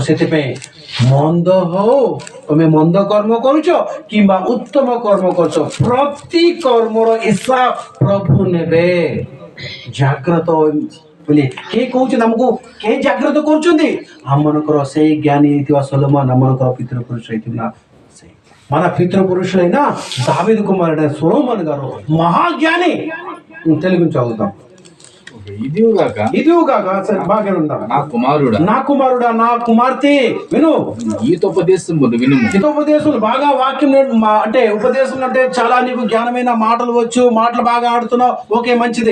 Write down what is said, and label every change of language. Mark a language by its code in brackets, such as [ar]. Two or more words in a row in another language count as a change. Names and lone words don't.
[or] ସେଥିପାଇଁ ମନ୍ଦ ହଉ, ତମେ ମନ୍ଦ କର୍ମ କରୁଛ କିମ୍ବା ଉତ୍ତମ କର୍ମ କରୁଛ, ପ୍ରତି କର୍ମର ହିସାବ ପ୍ରଭୁ ନେବେ। ଜାଗ୍ରତ ବୋଲି କେହି କହୁଛନ୍ତି, ଆମକୁ କେହି ଜାଗ୍ରତ କରୁଛନ୍ତି? ଆମମାନଙ୍କର ସେଇ జ్ఞాని ହେଇଥିବା ସୋଲୋମନ, ଆମମାନଙ୍କର ପିତୃପୁରୁଷ ହେଇଥିବା [te] మన పితృపురుషులైన దావీదు కుమారుడైన సొలొమోను గారు మహాజ్ఞాని। తెలుగు చదువుతాం। ఇదిగాక సరే బాగా ఉందా? నా కుమారుడా నా కుమార్తె విను, హితోపదేశం బాగా వాక్యం అంటే ఉపదేశం అంటే చాలా నీకు జ్ఞానమైన మాటలు వచ్చు, మాటలు బాగా ఆడుతున్నావు, ఓకే మంచిది।